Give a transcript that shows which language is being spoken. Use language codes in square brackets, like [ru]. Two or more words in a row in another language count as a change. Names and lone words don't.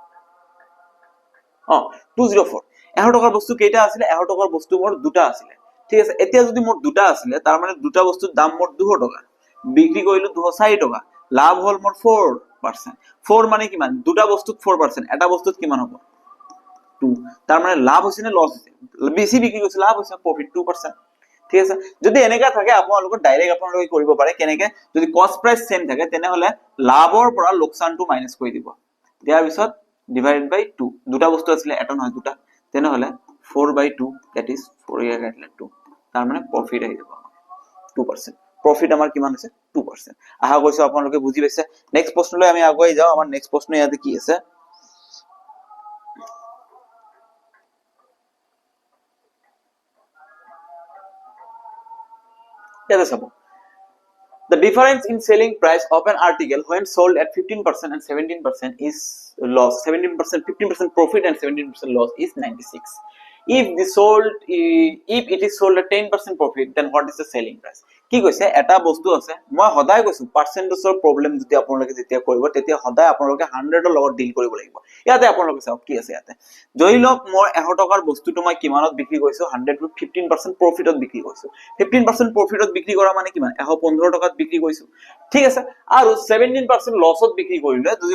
[as] 204 100 টকাৰ বস্তু কেইটা আছিল 100 টকাৰ বস্তু মোৰ দুটা আছিল ঠিক আছে এতিয়া যদি মোৰ দুটা আছিল তাৰ মানে দুটা বস্তুৰ দাম মোৰ 200 টকা বিক্ৰী কৰিলো 240 টকা লাভ হল মোৰ 4% 4 মানে কিমান দুটা বস্তুত 4% এটা বস্তুত কিমান হ'ব 2 তাৰ মানে লাভ হৈছে নে লস হৈছে বেছি বিক্ৰী কৰিছে লাভ হৈছে প্ৰফিট 2% ঠিক আছে যদি এনেকা থাকে আপোনালোক ডাইৰেক্ট আপোনালোকে কৰিব পাৰে কেনেকে যদি [en] cost price same [as] থাকে তেনে হলে লাভৰ পৰা লোকসানটো মাইনাস কৰি দিব ইয়াৰ পিছত [en] divided by 2 [as] দুটা বস্তু আছিল এটা নহয় দুটা তেনে হলে 4/2 [en] that is 4 [as] ইয়াৰ কাটিলে 2 তাৰ মানে প্ৰফিট আহি যাব 2% প্রফিট আমার কিমান আছে 2% আশা কৰিছো আপোনালোকে বুজি পাইছে নেক্সট প্ৰশ্নলৈ আমি আগুৱাই যাও আমাৰ নেক্সট প্ৰশ্ন ইয়াতে কি আছে ইয়াতে চাব [en] The difference in selling price of an article when sold at 15% and 17% is loss 15% profit and 17% loss is 96 if it is sold at 10% profit then what is the selling price [as] কি কৈছে এটা বস্তু আছে মই সদায় কৈছো [en] percentage problem [as] যদি আপোনালোকে যেতিয়া কৰিব তেতিয়া সদায় আপোনালোকে 100 ৰ লগত ডিল কৰিব লাগিব ইয়াতে আপোনালোকে চাওক কি আছে ইয়াতে জয় লক মই 100 টকাৰ বস্তুটো মই কিমানত বিক্ৰী কৰিছো 100 টু 15% প্ৰফিটত বিক্ৰী কৰিছো 15% প্ৰফিটত বিক্ৰী কৰা মানে কিমান 115 টকাত বিক্ৰী কৰিছো ঠিক আছে আৰু 17% লছত বিক্ৰী কৰিলে যদি